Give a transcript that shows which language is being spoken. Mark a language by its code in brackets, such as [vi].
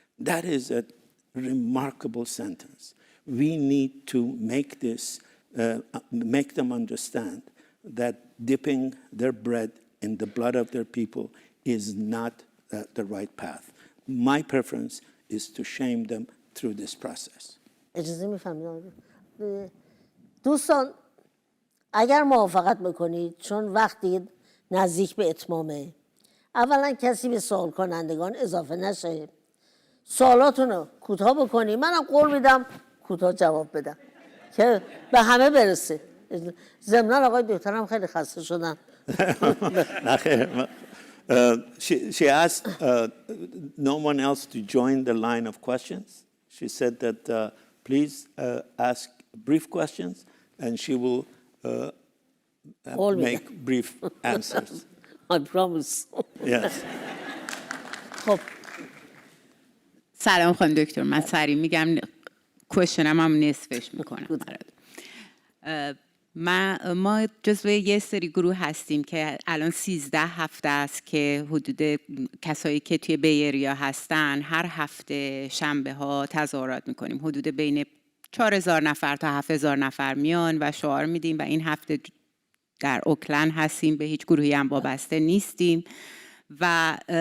[en] That is a remarkable sentence. We need to make this, make them understand that dipping their bread in the blood of their people is not the right path. My preference is to shame them through this process. [fa] اجازه میفهمید دوستان اگر موافقت بکنید چون وقتی نزدیک به اتمامه اولا کسی به سوال کنندگان اضافه نشه سوالاتون رو کوتاه بکنید منم قول میدم کوتاه جواب بدم که به همه برسه ضمناً آقای دکترم خیلی خسته شدن [en] She asked no one else to join the line of questions. She said that please ask brief questions and she will make brief answers. I promise. Yes. [fa] خب سلام خانم دکتر من سریع میگم کوشنم هم نصفش میکنم ما جزو یه سری گروه هستیم که الان 13 هفته است که حدود کسایی که توی بیریا هستن هر هفته شنبه ها تظاهرات میکنیم حدود بین 4,000 نفر تا 7,000 نفر میان و شعار میدیم و این هفته در اوکلند هستیم به هیچ گروهی هم وابسته نیستیم و